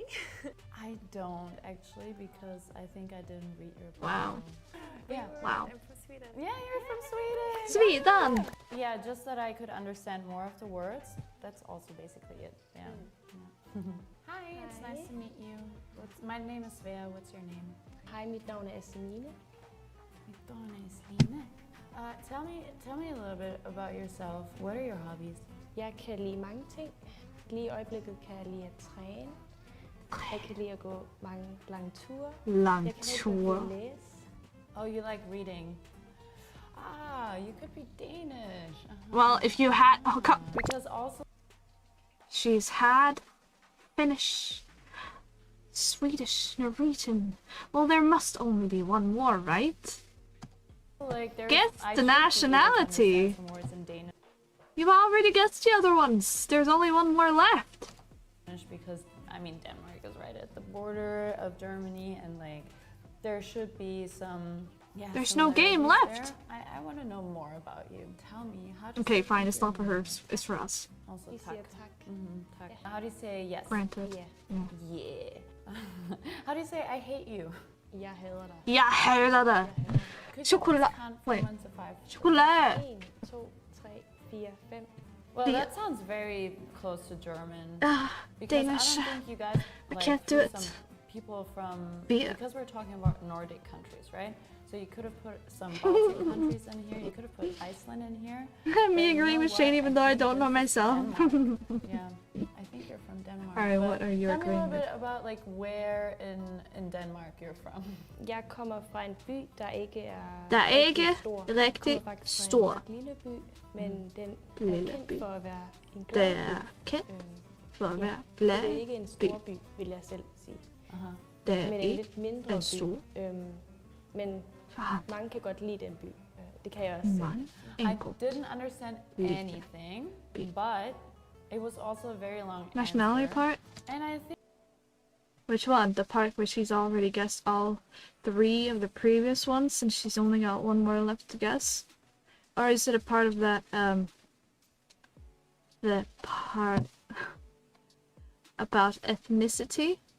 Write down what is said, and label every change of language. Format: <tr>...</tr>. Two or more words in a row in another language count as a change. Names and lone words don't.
<en>I don't actually, because I think I didn't read your Wow. bio. Yeah. Wow. I'm from Sweden. Yeah, you're from Sweden. Sweden! Yeah, just that I could understand more of the words. That's also basically it. Yeah. Yeah. Hi, it's nice to meet you. My name is Svea. What's your name?</en> <sv>Hej, mitt navn är Semine. Mitt navn är Sline.</sv> <en>Tell me a little bit about yourself. What are your hobbies?</en> <da>Jeg kan lide mange ting. Lige i øjeblikket kan jeg lide at træne. Jeg kan lide at gå mange lange ture. Lang Jeg kan rigtig tur. godt lide at læse.</da> <en>Oh, you like reading. Ah, you could be Danish. Well, if you had... Oh, Because also... She's had Finnish, Swedish, Norwegian. Well, there must only be one more, right? Like, there's, Guess I the should be able to nationality. understand some words in Danish. You already guessed the other ones. There's only one more left. Because, I mean, Denmark is right at the border of Germany, and like, there should be some Yeah, There's no game similarities left. there. I want to know more about you. Tell me, how do you Okay, say fine. thank It's you? not for her. It's for us. Also,</en> <da>Vi tak. siger tak. Tak.</da> <en>How do you say yes? Granted. Ja. Yeah. Yeah. How do you say I hate you?</en> <da>Jeg hader dig. Jeg hader dig.</da> <en>Could you Chokolade. count from Wait. 1 to 5? Chokolade. 1, 2, 3, 4, 5. Well, Beer. that sounds very close to German. Because Danish. I don't think you guys I like can't do threw it. some people from Beer. because we're talking about Nordic countries, right? So you could have put some Baltic countries in here. You could have put Iceland in here. Me agreeing with Shane even though I don't know myself. Yeah, I think you're from Denmark. Alright, but what are you tell me a agreeing little with? bit about like where in Denmark you're from.</en> <da>Jeg kommer fra en by, der ikke er Der er ikke stor. rigtig Jeg kommer faktisk fra stor. en ret lille by, men den er Lille kendt by. for at være en Det glad er by. kendt for at Ja, være så det er glad ikke en stor by, vil jeg selv sige. Det er Men en ikke lidt mindre en by. stor. Men Faen. mange kan godt lide den by. Det kan jeg også selv. Mange.</da> <en>I didn't understand anything, but it was also a very long Nationality answer. part? And I think Which one? The part where she's already guessed all 3 of the previous ones since she's only got 1 more left to guess? Or is it a part of that, the part about ethnicity?</en>